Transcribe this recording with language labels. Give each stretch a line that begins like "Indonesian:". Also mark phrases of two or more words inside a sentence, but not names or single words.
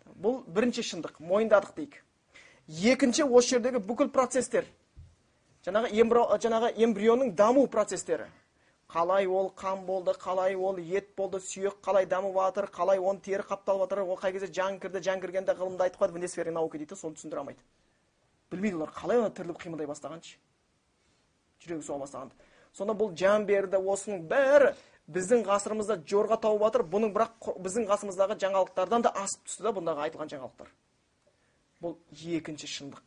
Kazakh: Бұл бірінші шындық, мойындадық дейік. Екінші, осы жердегі бүкіл процестер, жаңағы эмбрионның даму процестері. Қалай ол қан болды, қалай ол ет болды, сүйек қалай дамып жатыр, қалай оны тері қапталып жатыр, ол қай кезде жан кіргенде ғылымда айтып қойды,
Russian: вне сфера науки дейді, соны түсіндіре алмайды.
Kazakh: Білмейді олар, қалай оны тіріліп қимылдай бастағаншы. Жүрегі соға бастағанды. Сонда бұл жан берді, осының бәрі біздің ғасырымызда жорға тауып жатыр, бұның бірақ біздің ғасырымыздағы жаңалықтардан да асып түсті да бұндағы айтылған жаңалықтар. Бұл екінші шындық.